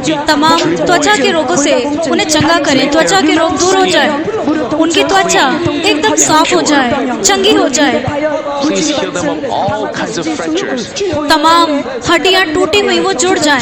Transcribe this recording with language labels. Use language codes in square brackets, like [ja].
[hi] तमाम त्वचा के रोगों से उन्हें चंगा करें। त्वचा के रोग दूर हो जाए, उनकी त्वचा एकदम साफ हो जाए, चंगी हो जाए। [en] please heal them of all kinds of fractures. [hi] तमाम हड्डियां टूटी हुई वो जुड़ जाएं।